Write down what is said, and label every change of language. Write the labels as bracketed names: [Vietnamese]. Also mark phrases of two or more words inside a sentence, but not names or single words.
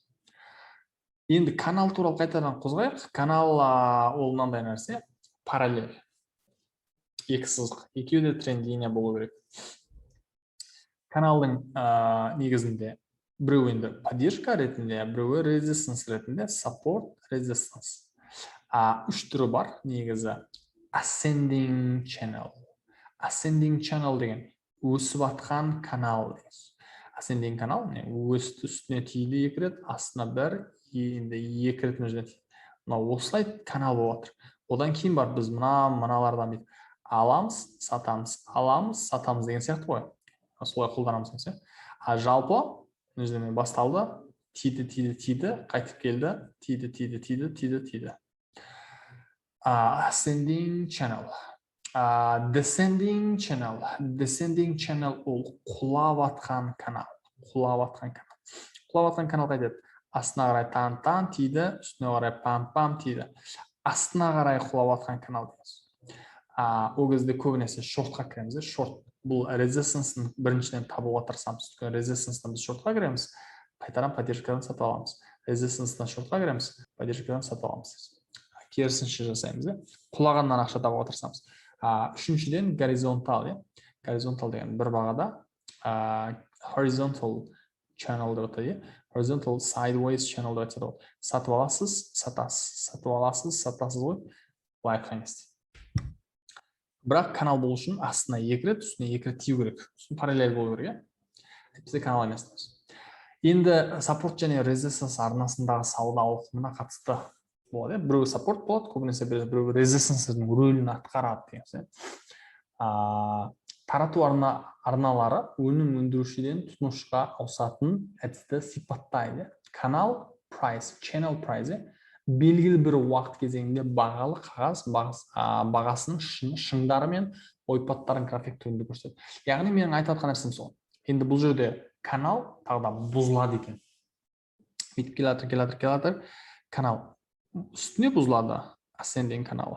[Kazakh] Енді канал туралы қайтадан қозғайық. Канал ол мынандай нәрсе, параллель. 2 сызық, екеуі де тренд линия болу керек. Каналдың негізінде біреуі енді поддержка ретінде, біреуі resistance ретінде, [English] support, resistance. [Kazakh] 3 түрі бар негізі. [English] Ascending channel. Ascending channel [Kazakh] деген өсіп атқан канал. Ascending канал өсті, үстіне тиді 2 рет, астына 1, енді 2 рет мына жерден тиді. Осылай канал болып жатыр. Одан кейін бар біз мыналардан аламыз, сатамыз деген сияқты ғой. Солай қолданамыз деген сияқты. Жалпы мына жерден басталды, тиді, қайтып келді, тиді. [English] Ascending channel. Descending channel [Kazakh] ол құлап атқан канал. Құлап атқан канал қайтеді. Астына қарай тан тиді, үстіне қарай пам тиді. Астына қарай құлап атқан канал дейміз. Ол кезде көбінесе шортқа кіреміз. Шорт бұл resistance-ын біріншіден табуға тырысамыз. Resistance-дан біз шортқа кіреміз, қайтадан поддержкадан сатып аламыз. Resistance-дан шортқа кіреміз, поддержкадан сатып аламыз. Керісінше жасаймыз. Құлағаннан ақша табуға тырысамыз. Үшіншіден горизонтал. Горизонтал деген бір бағада [English] horizontal channel [Kazakh] деп атайды. [English] Horizontal sideways channel [Kazakh] деп атады. Сатып аласыз, сатасыз ғой. Былай айтқан бірақ канал болу үшін астына 2 рет, үстіне 2 рет тию керек. Үстіне параллель болу керек. Бізде канал емес. Енді support және resistance арнасындағы сауда ауқымына қатысты болады. Біреу support болады, көбінесе біреу resistance-ның рөлін атқарады деген. Тарату арналары өнім өндірушіден тұтынушыға ауысатын әдісті сипаттайды. Канал price, [English] channel price [Kazakh] белгілі бір уақыт кезеңінде бағалы қағаз бағасының шыңдары мен ойпаттарын график түрінде көрсетеді. Яғни менің айтып жатқан нәрсем сол. Енді бұл жерде канал тағы да бұзылады екен. Бүйтіп келатыр. Канал үстіне бұзылады, ascending каналы.